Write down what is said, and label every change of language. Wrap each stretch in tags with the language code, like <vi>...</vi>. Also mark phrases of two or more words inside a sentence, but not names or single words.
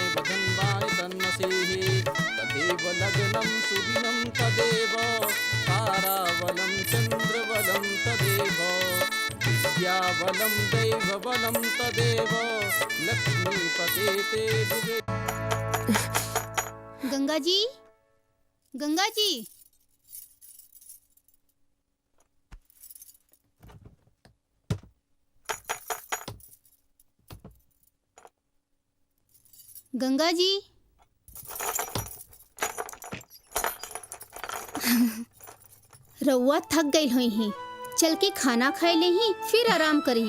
<sa>वदन्वानि तन्मसीः तदेव लग्नं सुदिनं तदेव ताराबलं चन्द्रबलं तदेव विद्याबलं दैवबलं तदेव लक्ष्मीपते ते दिवे।</sa> <bho>गंगा जी, गंगा जी, गंगा जी, रउआ थक गई हुई ही, चल के खाना खाए ले ही फिर आराम करी।</bho>